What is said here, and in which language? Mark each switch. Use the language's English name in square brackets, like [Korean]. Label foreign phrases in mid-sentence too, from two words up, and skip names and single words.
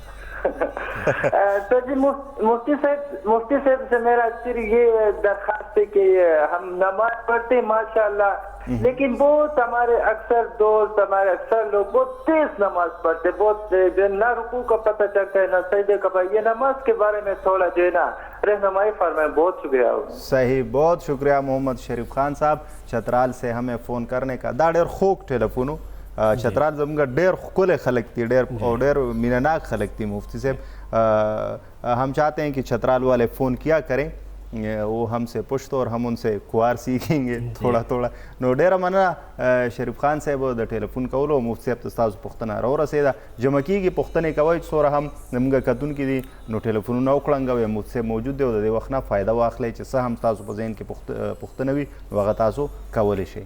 [Urdu] سر جی مفتی صاحب سے میرا صرف یہ درخواست ہے کہ ہم نماز پڑھتے ہیں ماشاءاللہ لیکن بہت ہمارے اکثر دوست ہمارے اکثر لوگ بہت تیز نماز پڑھتے بہت جو نہ رکوع کا پتہ چلتا ہے نہ سجدے کا. یہ نماز کے بارے میں تھوڑا جو ہے نا رہنمائی فرمائیں. بہت شکریہ. صحیح بہت شکریہ محمد شریف خان صاحب چترال سے ہمیں فون کرنے کا. [Pashto] दा ډېر خوږ ټلیفون چترال زموږ ډېر ښکلی خلک دي ډېر مینناک خلک دي مفتی صاحب. [Urdu] ہم چاہتے ہیں کہ چترال والے فون کیا کریں وہ ہم سے پشتو اور ہم ان سے کھوار سیکھیں گے تھوڑا تھوڑا. [Pashto] نو ډېره مننه شریف خان صاحب د ټلیفون کولو مفتی صاحب ته ستاسو پوښتنه راورسېده. جمع کېږي پوښتنې کوئ چې څومره هم زموږ کتونکي دي نو ټلیفونونه وکړنګوئ مفتی صاحب موجود دی او د دې وخت نه فایده واخلئ چې څه هم ستاسو په ذهن کې پوښتنه وي نو هغه تاسو کولی شئ.